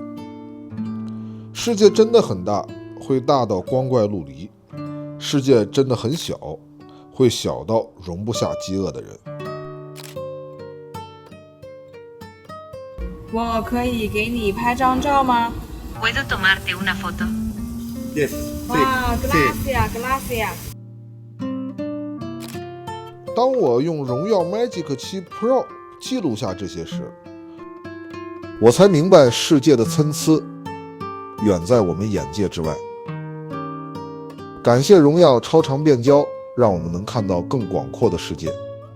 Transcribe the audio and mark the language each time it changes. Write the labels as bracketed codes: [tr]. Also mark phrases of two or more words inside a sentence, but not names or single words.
[zh] 世界真的很大，会大到光怪陆离；世界真的很小，会小到容不下饥饿的人。我可以给你拍张照吗？ [es] ¿Puedo tomarte una foto? [en] Yes. [es] 哇 ，gracias。 [zh] 当我用荣耀 Magic 7 Pro 记录下这些时，我才明白世界的参差， 远在我们眼界之外。感谢荣耀超长变焦，让我们能看到更广阔的世界。